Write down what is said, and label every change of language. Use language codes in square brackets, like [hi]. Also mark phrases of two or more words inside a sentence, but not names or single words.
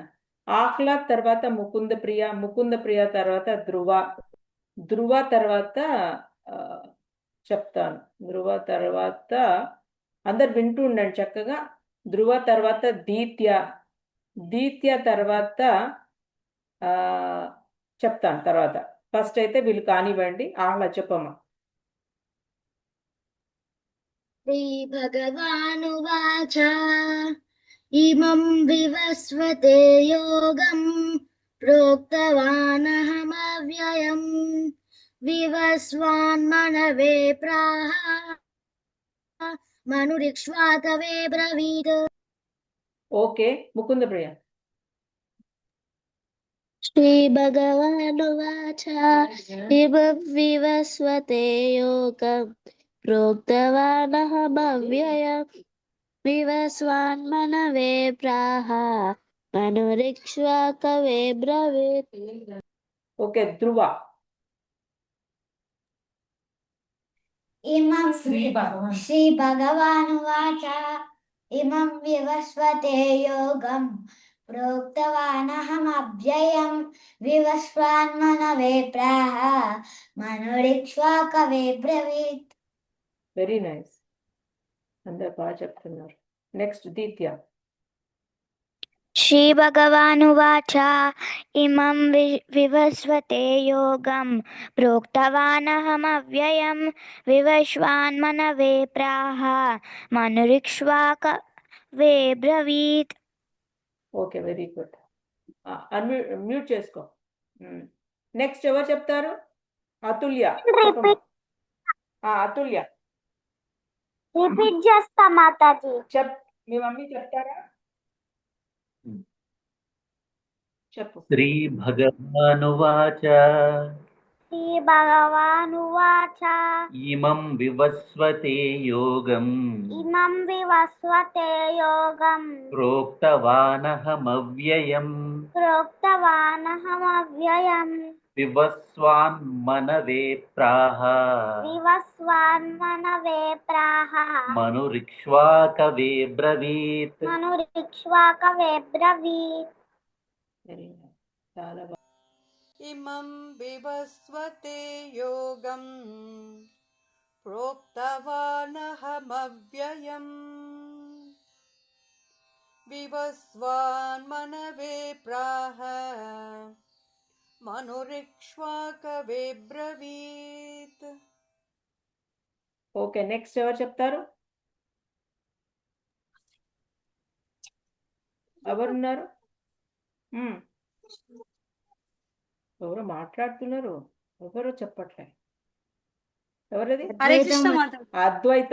[te] ఆహ్లాద్ తర్వాత ముకుంద ప్రియ తర్వాత ధ్రువ తర్వాత చెప్తాను. ధ్రువ తర్వాత అందరు వింటూ ఉండండి చక్కగా. ధ్రువ తర్వాత దీత్య, దీత్య తర్వాత చెప్తాను తర్వాత. ఫస్ట్ అయితే వీళ్ళు కానివ్వండి. ఆహ్లా చెప్పమ్మా. [sa] श्रीभगवानुवाच इमं विवस्वते योगं प्रोक्तवानहमव्ययम् विवस्वान्मनवे प्राह मनुरिक्ष्वाकवे ब्रवीत्। [te] ఓకే, ముకుంద ప్రియ. [sa] श्रीभगवानुवाच इमं विवस्वते योगं प्रोक्तवानहमव्ययम् विवस्वान्मनवे प्राह मनुरिक्ष्वाकवे ब्रवीत्। [te] ఓకే, ధ్రువ. [sa] इमं श्रीभगवानुवाच इमं विवस्वते योगं प्रोक्तवानहमव्ययं विवस्वान्मनवे प्राह मनुरिक्ष्वाकवे ब्रवीत्। [en] very nice, [te] అందరు బాగా చెప్తున్నారు. నెక్స్ట్ దీత్య. [sa] श्रीभगवानुवाच इमं विवस्वते योगं प्रोक्तवानहमव्ययं विवस्वान्मनवे प्राह मनुरिक्ष्वाकवे ब्रवीत्। [en] okay, very good. mute చేసుకో. [te] నెక్స్ట్ ఎవరు చెప్తారు? అతుల్య చెప్పమ్మా. అతుల్య రిపీట్ చేస్తా మాతాజీ. మీ మమ్మీ చెప్తారా? చెప్పు. [sa] श्रीभगवानुवाच श्रीभगवानुवाच इमं विवस्वते योगं प्रोक्तवानहमव्ययम् विवस्वान्मनवे प्राह मनुरिक्ष्वाकवे ब्रवीत्। [en] very nice, [te] చాలా బాగా. [sa] इमं विवस्वते योगं प्रोक्तवानहमव्ययम् विवस्वान्मनवे प्राह मनुरिक्ष्वाकवे ब्रवीत्। [te] ఓకే, నెక్స్ట్ ఎవరు చెప్తారు? ఎవరున్నారు? ఎవరో మాట్లాడుతున్నారు, ఎవరో చెప్పట్లే. ఎవరది? అద్వైత.